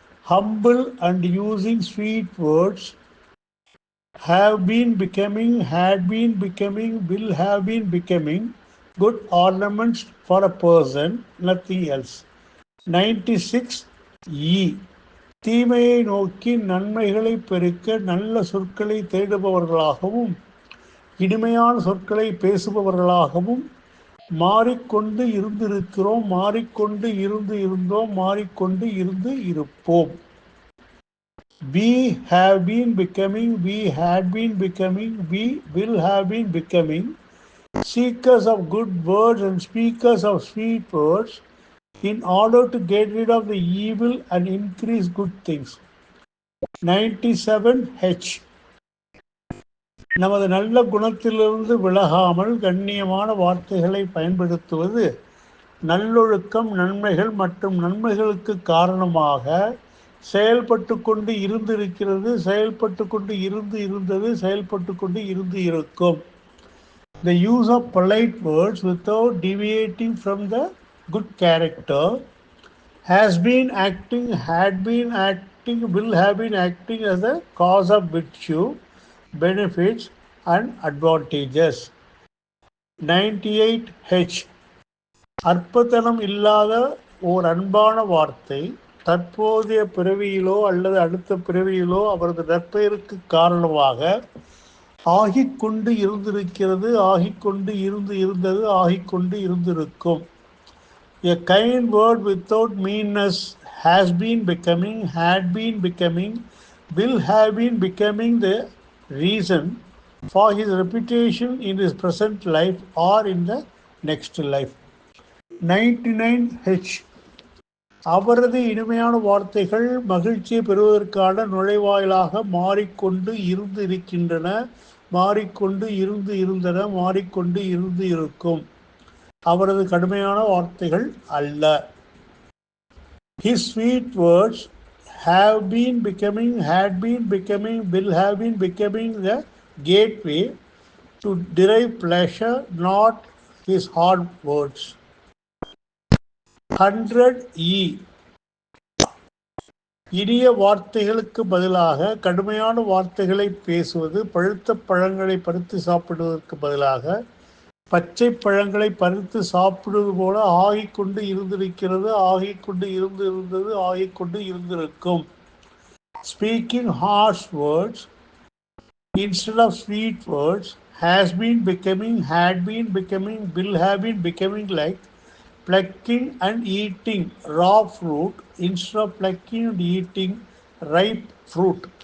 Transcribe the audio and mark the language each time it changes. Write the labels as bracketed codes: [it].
[en] Humble and using sweet words have been becoming, had been becoming, will have been becoming good ornaments for a person, nothing else. 96E. [ta] தீமையை நோக்கி நன்மைகளை பெருக்க நல்ல சொற்களை தேடுபவர்களாகவும் இனிமையான சொற்களை பேசுபவர்களாகவும் மாறிக்கொண்டு இருந்திருக்கிறோம், மாறிக்கொண்டு இருந்து இருந்தோம், மாறிக்கொண்டு இருந்து இருப்போம். [en] We have been becoming, we had been becoming, we will have been becoming seekers of good words and speakers of sweet words in order to get rid of the evil and increase good things. 97H. [ta] நமது நல்ல குணத்திலிருந்து விலகாமல் கண்ணியமான வார்த்தைகளை பயன்படுத்துவது நல்லொழுக்கம், நன்மைகள் மற்றும் நன்மைகளுக்கு காரணமாக செயல்பட்டு கொண்டு இருந்திருக்கிறது, செயல்பட்டு கொண்டு இருந்து இருந்தது, செயல்பட்டு கொண்டு இருந்து இருக்கும். [en] The use of polite words without deviating from the good character has been acting, had been acting, will have been acting as a cause of virtue, benefits and advantages. 98H. [ta] அற்பத்தனம் இல்லாத ஓர் அன்பான வார்த்தை தற்போதைய பிறவியிலோ அல்லது அடுத்த பிறவியிலோ அவரது நற்பெயருக்கு காரணமாக ஆகிக்கொண்டு இருந்திருக்கிறது, ஆகிக்கொண்டு இருந்து இருந்தது, ஆகிக்கொண்டு இருந்திருக்கும். [en] A kind word without meanness has been becoming, had been becoming, will have been becoming the reason for his reputation in his present life or in the next life. 99H. [ta] அவரது இனிமையான வார்த்தைகள் மகிழ்ச்சியை பெறுவதற்கான நுழைவாயிலாக மாறிக்கொண்டு இருந்து இருக்கின்றன, மாறிக்கொண்டு இருந்தன, மாறிக்கொண்டு இருக்கும். அவரது கடுமையான வார்த்தைகள் அல்ல. [en] His sweet words have been becoming, had been becoming, will have been becoming the gateway to derive pleasure, not his hard words. 100E. [ta] இனிய வார்த்தைகளுக்கு பதிலாக கடுமையான வார்த்தைகளை பேசுவது பழுத்த பழங்களை பறித்து சாப்பிடுவதற்கு பதிலாக பச்சை பழங்களை பறித்து சாப்பிடுவது போல ஆகிக்கொண்டு இருந்திருக்கிறது, ஆகிக்கொண்டு இருந்தது, ஆகிக்கொண்டு இருந்திருக்கும். [en] Speaking harsh words instead of sweet words has been becoming, had been becoming, will have been becoming like plucking and eating raw fruit instead of plucking and eating ripe fruit.